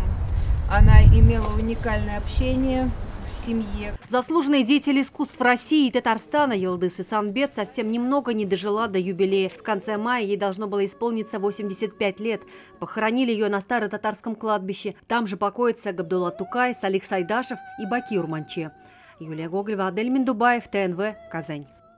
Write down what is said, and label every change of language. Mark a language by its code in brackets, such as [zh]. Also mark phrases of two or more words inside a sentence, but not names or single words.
[ru] Она имела уникальное общение в семье. Заслуженный деятель искусств России и Татарстана Йылдыз Исанбет совсем немного не дожила до юбилея. В конце мая ей должно было исполниться 85 лет. Похоронили ее на Старо-Татарском кладбище. Там же покоятся Габдулла Тукай, Салих Сайдашев и Бакир Манче. Юлия Гоголева, Адель Миндубаев, ТНВ, Казань.